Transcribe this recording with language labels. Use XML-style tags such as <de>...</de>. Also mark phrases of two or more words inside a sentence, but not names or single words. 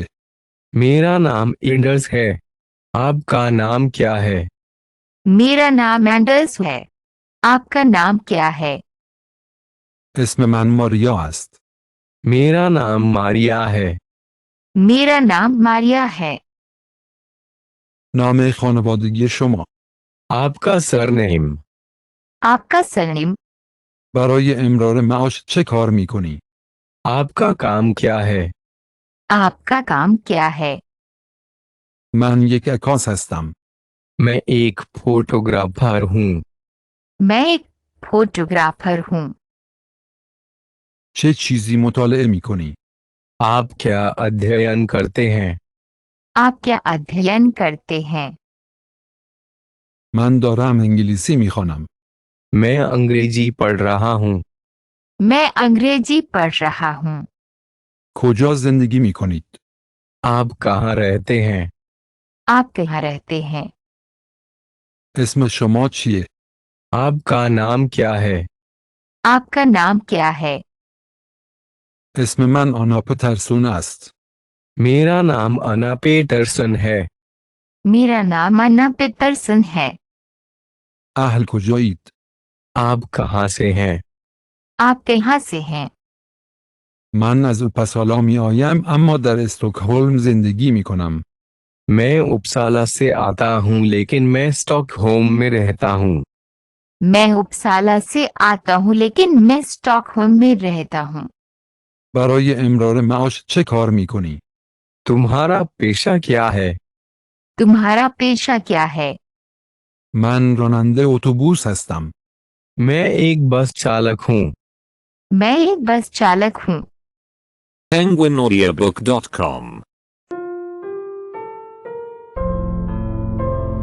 <hi>मेरा नाम एंडर्स है. आपका नाम क्या है? मेरा नाम एंडर्स है. आपका नाम क्या है?</hi> <fa>اسم من ماریا است.</fa> <hi>मेरा नाम मारिया है. मेरा नाम मारिया है.</hi> <fa>نام خانوادگی شما.</fa> <hi>आपका सरनेम. आपका सरनेम.</hi> <fa>برای امرار معاش چه کار میکنی؟</fa> <hi>आपका काम क्या है? आपका काम क्या है?</hi> <fa>من یک عکاس هستم.</fa> <hi>मैं एक फोटोग्राफर हूँ. मैं एक फोटोग्राफर हूँ.</hi> <fa>چه چیزی مطالعه میکنی؟</fa> <hi>आप क्या अध्ययन करते हैं? आप क्या अध्ययन करते हैं?</hi> <fa>من دارم انگلیسی میخوانم.</fa> <hi>मैं अंग्रेजी पढ़ रहा हूँ. मैं अंग्रेजी पढ़ रहा हूँ.</hi> <fa>کجا زندگی میکنید؟</fa> <hi>आप कहाँ रहते हैं? आप कहाँ रहते हैं?</hi> <fa>اسم شما چیه؟</fa> <hi>आपका नाम क्या है? आपका नाम क्या है?</hi> <fa>اسم من آنا پترسون است.</fa> <hi>मेरा नाम अना पेटरसन है. मेरा नाम अन्ना पितरसन है.</hi> <fa>اهل کجایید؟</fa> <hi>आप कहाँ से हैं? आप कहाँ से हैं?</hi> <fa>من از اوپسالا می آیم اما در استکهلم زندگی می کنم.</fa> <hi>मैं उपसाला से आता हूँ लेकिन मैं स्टॉकहोम में रहता हूँ. मैं उपसाला से आता हूँ लेकिन मैं स्टॉकहोम में रहता हूँ.</hi> <fa>برای امرار معاش چه کار می کنی؟</fa> <hi>तुम्हारा पेशा क्या है? तुम्हारा पेशा क्या है?</hi> <fa>من راننده اتوبوس هستم.</fa> <hi>मैं एक बस चालक हूँ. मैं एक बस चालक हूँ. penguinaudiobook.com</hi>